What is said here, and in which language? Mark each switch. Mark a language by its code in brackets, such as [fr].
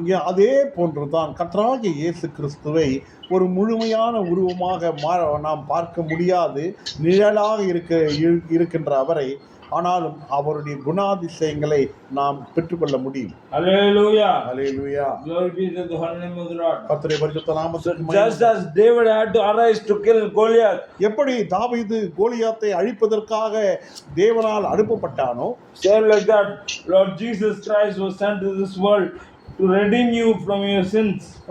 [ta] அதே போன்றுதான் கர்த்தராகிய இயேசு கிறிஸ்துவை ஒரு முழுமையான உருவமாக நாம் பார்க்க முடியாது. நிழலாக இருக்கின்ற அவரை ஆனாலும் அவருடைய குணாதிசயங்களை நாம் பெற்றுக்கொள்ள முடியும். Hallelujah. Hallelujah. [en] Glory be to the holy name of the Lord. [ta] கர்த்தருடைய பரிசுத்த நாமத்திற்கு மகிமை. [en] Just as David had to arise to kill Goliath. [ta] எப்படி தாவீது கோலியாத்தை அழிப்பதற்காக தேவனால் அனுப்பப்பட்டானோ, [en] same like that Lord Jesus Christ was sent to this world to redeem you from your sins.